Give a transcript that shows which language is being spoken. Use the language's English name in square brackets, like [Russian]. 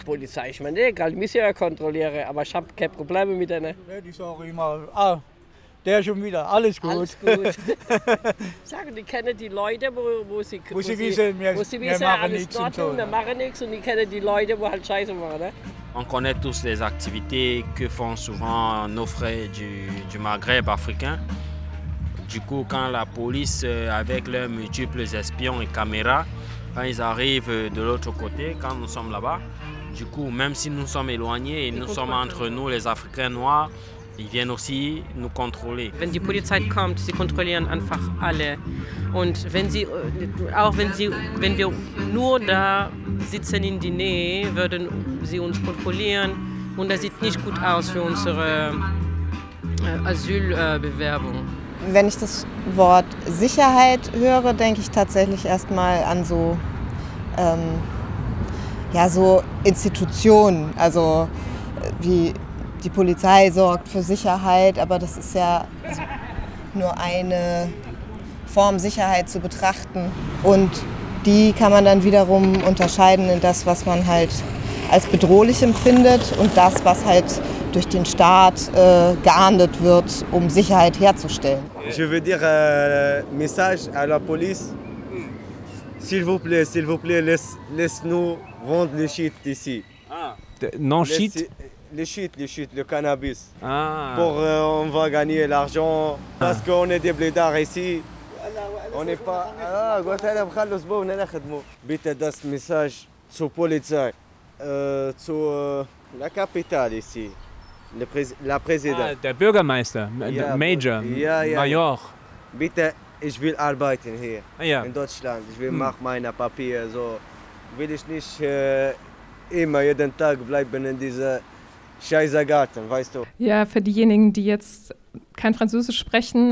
[German] Polizei, ich meine, egal, ich muss ja kontrollieren, aber ich habe keine Probleme mit denen. Die sagen immer, ah, der schon wieder, alles gut. Alles gut. Sagen, die kennen die Leute, wo sie wissen, alles nichts dort und wir machen nichts und die kennen die Leute, wo halt Scheiße machen. Ne? [French] On connaît tous les activités que font souvent nos frères du Maghreb africain. Du coup, quand la police, avec leurs multiples espions et caméras, quand ils arrivent de l'autre côté, quand nous sommes là-bas, du coup, même si nous sommes éloignés et nous sommes entre nous, les Africains noirs, ils viennent aussi nous contrôler. [German] Wenn die Polizei kommt, sie kontrollieren einfach alle. Und wenn sie, auch wenn sie, wenn wir nur da sitzen in die Nähe, würden sie uns kontrollieren. Und das sieht nicht gut aus für unsere Asylbewerbung. Wenn ich das Wort Sicherheit höre, denke ich tatsächlich erstmal an so, so Institutionen. Also wie die Polizei sorgt für Sicherheit, aber das ist ja nur eine Form, Sicherheit zu betrachten. Und die kann man dann wiederum unterscheiden in das, was man halt als bedrohlich empfindet und das, was halt durch den Staat geahndet wird, um Sicherheit herzustellen. [French] Je veux dire, message à la police, s'il vous plaît, laisse-nous vendre le shit ici. Ah. Non, shit? Le shit, le cannabis. Ah. Pour on va gagner l'argent, parce qu'on est des blédards ici. On n'est pas. Ah, quoi, t'as l'air de se battre, on est là, Khadmo. [German] Bitte, das message zur Polizei, zur [French] la capitale ici, la présidente. [German] Ah, der Bürgermeister, Major, Major. Bitte, ich will arbeiten hier yeah. in Deutschland. Ich will machen meine Papiere. So will ich nicht immer jeden Tag bleiben in dieser scheiße Garten, weißt du? Ja, für diejenigen, die jetzt kein Französisch sprechen.